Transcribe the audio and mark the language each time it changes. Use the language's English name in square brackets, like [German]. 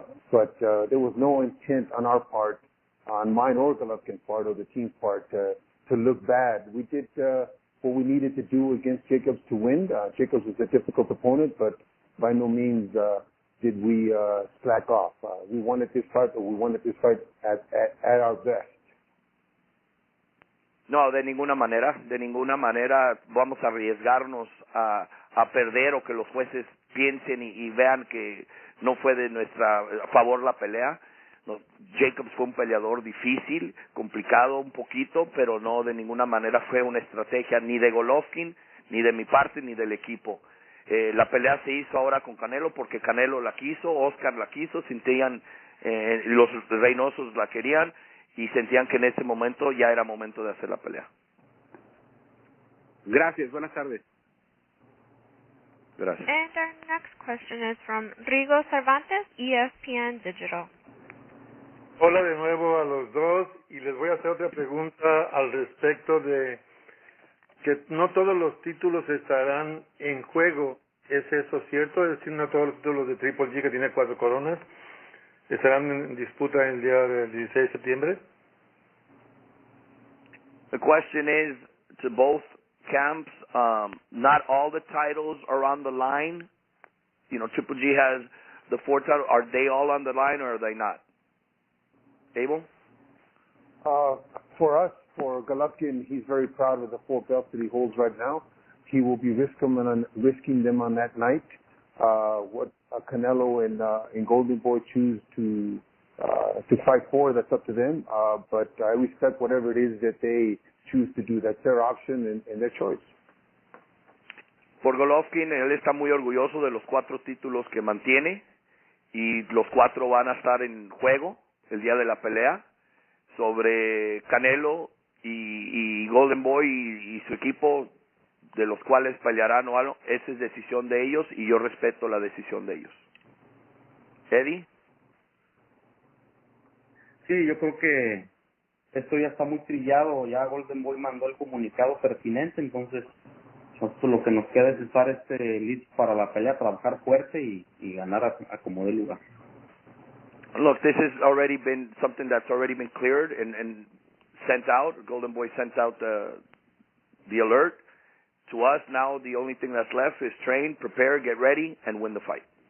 [English] But there was no intent on our part, on mine or Golovkin's part or the team's part, to look bad. We did what we needed to do against Jacobs to win. Jacobs was a difficult opponent, but by no means did we slack off. We wanted this fight, but we wanted this fight at our best. [Spanish] No, de ninguna manera vamos a arriesgarnos a perder o que los jueces piensen y vean que no fue de nuestra favor la pelea. No, Jacobs fue un peleador difícil, complicado un poquito, pero no de ninguna manera fue una estrategia ni de Golovkin, ni de mi parte, ni del equipo. La pelea se hizo ahora con Canelo porque Canelo la quiso, Oscar la quiso, sentían, los Reynosos la querían y sentían que en ese momento ya era momento de hacer la pelea. Gracias, buenas tardes. Gracias. [English] And our next question is from Rigo Cervantes, ESPN Digital. [Spanish] Hola de nuevo a los dos y les voy a hacer otra pregunta al respecto de que no todos los títulos estarán en juego. ¿Es eso cierto? Es decir, no todos los títulos de Triple G, que tiene 4 coronas, estarán en disputa el día del 16 de septiembre. [English] The question is to both camps, not all the titles are on the line. You know, Triple G has the 4 titles. Are they all on the line or are they not? Abel? For us, for Golovkin, he's very proud of the 4 belts that he holds right now. He will be risking them on that night. What Canelo and Golden Boy choose to fight for, that's up to them. But I respect whatever it is that they choose to do. That's their option and their choice. [Spanish] Por Golovkin, él está muy orgulloso de los 4 títulos que mantiene y los 4 van a estar en juego el día de la pelea. Sobre Canelo y Golden Boy y su equipo, de los cuales pelearán o algo, esa es decisión de ellos y yo respeto la decisión de ellos. Eddy? Sí, yo creo que esto ya está muy trillado, ya Golden Boy mandó el comunicado pertinente, entonces nosotros lo que nos queda es estar listos para la pelea, trabajar fuerte y ganar a como dé lugar. [English] Look, this has already been something that's already been cleared and sent out. Golden Boy sent out the alert to us. Now the only thing that's left is train, prepare, get ready, and win the fight.